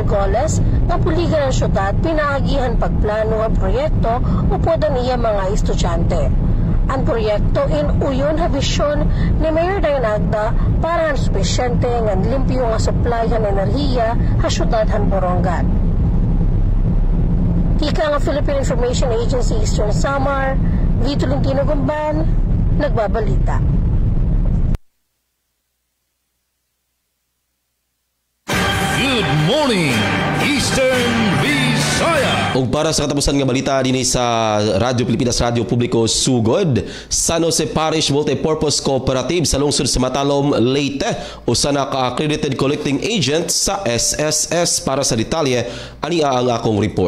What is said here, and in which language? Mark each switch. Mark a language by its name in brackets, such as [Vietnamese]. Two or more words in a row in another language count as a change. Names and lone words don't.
[Waray] Goles na puligan ang syudad pinaagihan pagplano ang proyekto upod ang iya mga estudyante. Ang proyekto in uyon habisyon ni Mayor Dayanagda para ang supisyente ng limpyo nga supply ng enerhiya sa syudad ng Borongan. Tika nga Philippine Information Agency Eastern Samar, Vito Lintino Gumban, nagbabalita. [English] Good morning, Eastern Visaya. [Cebuano] Ug para sa katapusan nga balita dinhi sa Radyo Pilipinas, Radyo Publiko Sugod, San Jose Parish Multipurpose Cooperative sa lungsod sa Matalom, Leyte, usa na ka-accredited [English] collecting agent [Cebuano] sa SSS. Para sa detalye, ani ang akong report.